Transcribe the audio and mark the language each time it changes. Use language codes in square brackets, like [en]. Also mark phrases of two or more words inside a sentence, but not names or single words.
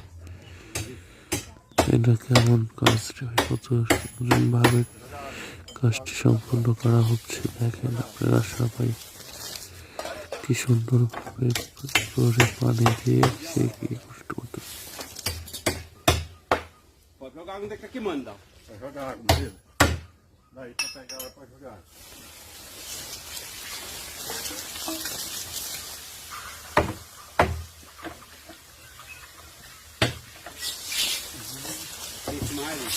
[bn] এটা কেমন কাজ রে ভাই, কত ভাবে কাজটি সম্পূর্ণ করা হচ্ছে দেখেন আপনারা সবাই। কি সুন্দর ভাবে করে পানি দিয়ে সে কি কষ্ট করতেছে। [pt] Pode jogar onde é que manda? Vai jogar água, Maria. Daí pra pegar ela pra jogar. Esse mais.